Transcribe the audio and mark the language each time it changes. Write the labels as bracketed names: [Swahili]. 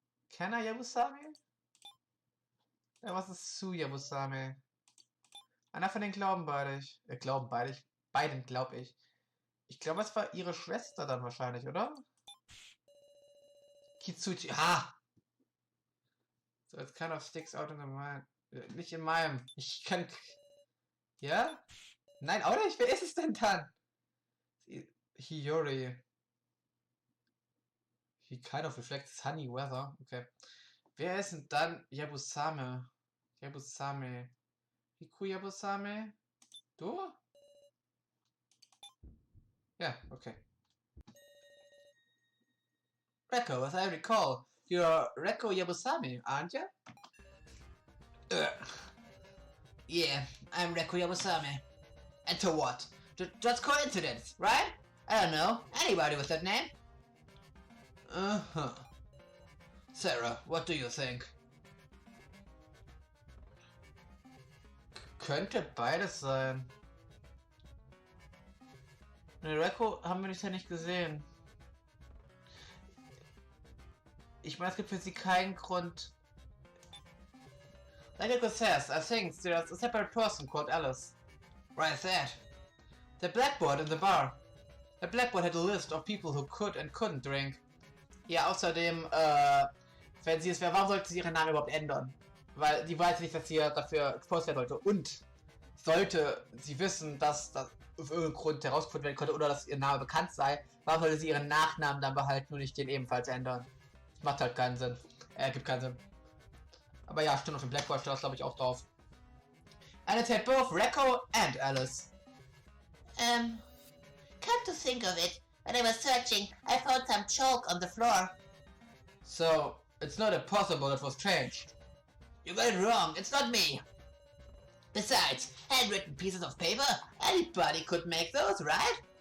[German] Kenner Yabusame? Ja, was ist Su Yabusame? Einer von den glauben beide. Glauben beide. Beiden glaube ich. Ich glaube, es war ihre Schwester dann wahrscheinlich, oder? Kitsuchi. Ah! [English] So, it's kind of sticks out in the mind. [German] Nicht in meinem. Ich kann. Ja? Nein, auch nicht. Wer ist es denn dann? Hiyori. [English] He kind of reflects sunny weather. Okay. [German] Wer ist denn dann Yabusame? Yabusame. Hiku Yabusame? Du? Ja, okay. [English] Rekko, as I recall, you're Rekko Yabusame, aren't you? Yeah, I'm Rekko Yabusame. And to what? Just coincidence, right? I don't know. Anybody with that name? Uh-huh. Sarah, what do you think? [German] Könnte beides sein. Ne, Rekko haben wir bisher nicht gesehen. Ich meine, es gibt für sie keinen Grund. [English] Like Rekko says, I think there's a separate person called Alice. Right that. The blackboard in the bar. The blackboard had a list of people who could and couldn't drink. [German] Ja, außerdem, wenn sie es wäre, warum sollte sie ihren Namen überhaupt ändern? Weil die weiß nicht, dass sie dafür exposed werden sollte. Und sollte sie wissen, dass das auf irgendeinen Grund herausgefunden werden konnte oder dass ihr Name bekannt sei, warum sollte sie ihren Nachnamen dann behalten und nicht den ebenfalls ändern? Das macht halt keinen Sinn. Gibt keinen Sinn. Aber ja, stimmt, auf dem Blackboard steht das, glaube ich, auch drauf. [English] And it had both Rekko and Alice. Come to think of it, when I was searching, I found some chalk on the floor. So, it's not impossible it was changed. You got it wrong, it's not me. Besides, handwritten pieces of paper, anybody could make those, right?